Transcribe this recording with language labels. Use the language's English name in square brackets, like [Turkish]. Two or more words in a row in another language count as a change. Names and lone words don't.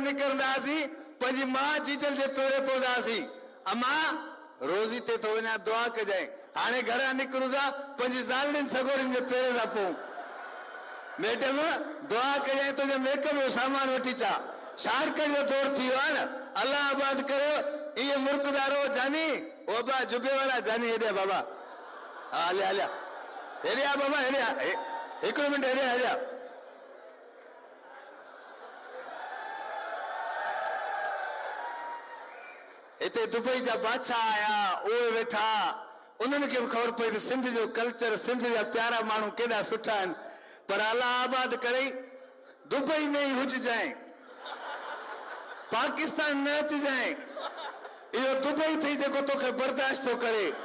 [Sindhi] निकिरंदा हुआसीं पंहिंजी माउ जीजल जे पेरे पवंदा हुआसीं अमा रोज़ी ते थो वञा दुआ कजांइ हाणे घरां निकिरूं था पंहिंजी ज़ालुनि सगोरियुनि जे पेरे था पऊं मैडम दुआ कजांइ तुंहिंजे मेकअप जो सामान वठी अचां शार्कट जो दौर थी वियो आहे न अल्लाह आबाद कयो इहे मुल्कदारो जानी ओ बा जुबे वारा जानी हेॾे बाबा हा हलिया हलिया हेॾे आ बाबा हेॾे आ हिकिड़ो मिंट हेॾे हलिया हिते दुबई जा बादशाह आया उहे वेठा उन्हनि खे बि ख़बर पई त सिंध जो कल्चर सिंध जा प्यारा माण्हू केॾा सुठा आहिनि पर अल्लाह आबाद करे दुबई में ई हुजजांइ पाकिस्तान न अचिजांइ इहो दुबई थी जेको तोखे बर्दाश्त थो करे